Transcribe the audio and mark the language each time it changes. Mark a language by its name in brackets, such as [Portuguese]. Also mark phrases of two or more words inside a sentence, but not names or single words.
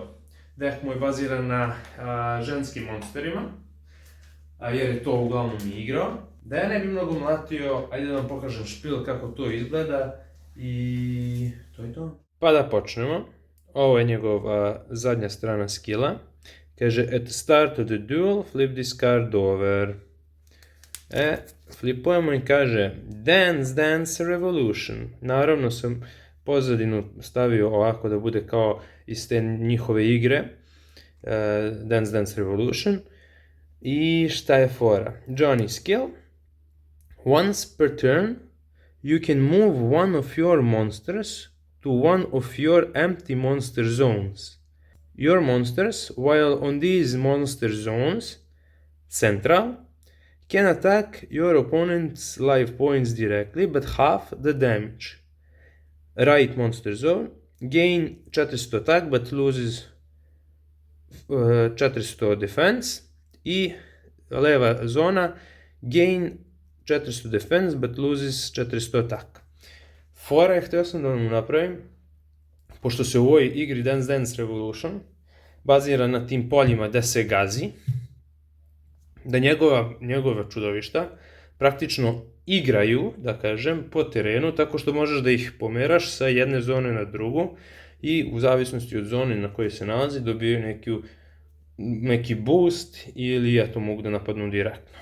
[Serbian] Deck mu je baziran na ženskim monsterima, jer je to uglavnom i igrao. Da ja ne bi mnogo mlatio, ajde da vam pokažem špil kako to izgleda i to je to. Pa da počnemo. Ovo je njegova zadnja strana skilla. Kaže, [English] at the start of the duel, flip this card over. [Serbian] Flipujemo i kaže, Dance Revolution. Naravno sam pozadinu stavio ovako da bude kao iz te njihove igre. Dance Revolution. I šta je fora? Johnny skill. [English] Once per turn, you can move one of your monsters to one of your empty monster zones. Your monsters, while on these monster zones, central, can attack your opponent's life points directly, but half the damage. Right monster zone, gain 400 attack, but loses 400 defense. [Serbian] I leva zona, [English] gain 400 defense, but loses 400 attack. [Serbian] Fora je, htio sam da vam napravim, pošto se u ovoj igri Dance Revolution bazira na tim poljima gde se gazi, da njegova čudovišta praktično igraju, da kažem, po terenu, tako što možeš da ih pomeraš sa jedne zone na drugu i u zavisnosti od zone na kojoj se nalazi dobiju neki boost ili eto mogu da napadnu direktno.